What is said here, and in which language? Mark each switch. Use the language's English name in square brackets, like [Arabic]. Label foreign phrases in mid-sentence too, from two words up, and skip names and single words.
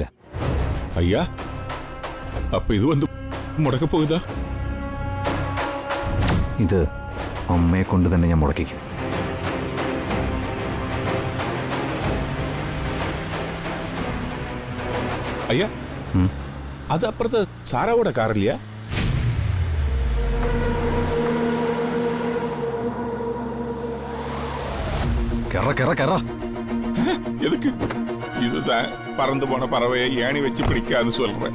[Malayalam] അയ്യാ, അപ്പൊ ഇത് വന്ന് മുടക്കപ്പോകുതാ? ഇത് അമ്മയെ കൊണ്ട് തന്നെ ഞാൻ മുടക്കിക്കും. അയ്യാ, അത് അപ്പുറത്ത് സാറാവിടെ കാറില്ല? [Tamil] எதுக்கு? இதுதான் பறந்து போன பறவையை ஏணி வச்சு பிடிக்கான்னு சொல்றேன்.